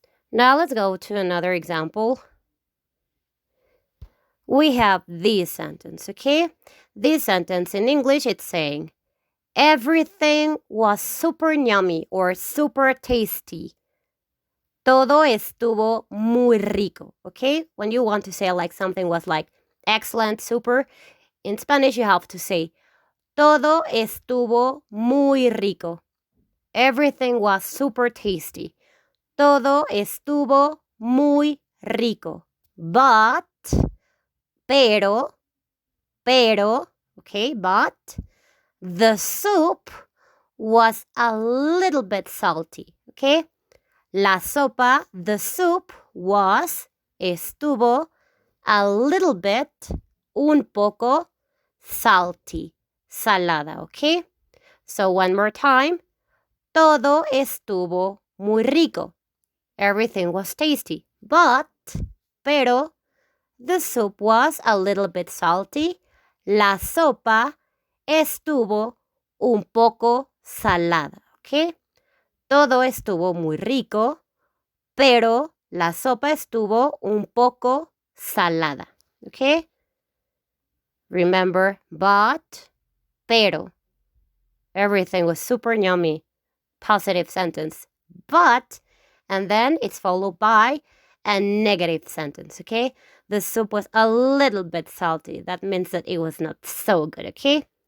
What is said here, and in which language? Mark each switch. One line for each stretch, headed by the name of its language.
English: Now let's go to another example. We have this sentence, okay? This sentence in English it's saying, everything was super yummy or super tasty.
Spanish: Todo estuvo muy rico, okay?
English: When you want to say like something was like excellent, super, in Spanish you have to say,
Spanish: todo estuvo muy rico.
English: Everything was super tasty.
Spanish: Todo estuvo muy rico.
English: But,
Spanish: pero,
English: okay, but the soup was a little bit salty, okay?
Spanish: La sopa,
English: the soup was,
Spanish: estuvo,
English: a little bit,
Spanish: un poco,
English: salty,
Spanish: salada,
English: okay? So one more time.
Spanish: Todo estuvo muy rico.
English: Everything was tasty. But,
Spanish: pero,
English: the soup was a little bit salty.
Spanish: La sopa estuvo un poco salada, okay? Todo estuvo muy rico, pero la sopa estuvo un poco salada, okay?
English: Remember, but,
Spanish: pero.
English: Everything was super yummy. Positive sentence. But, and then it's followed by a negative sentence, okay? The soup was a little bit salty. That means that it was not so good, okay?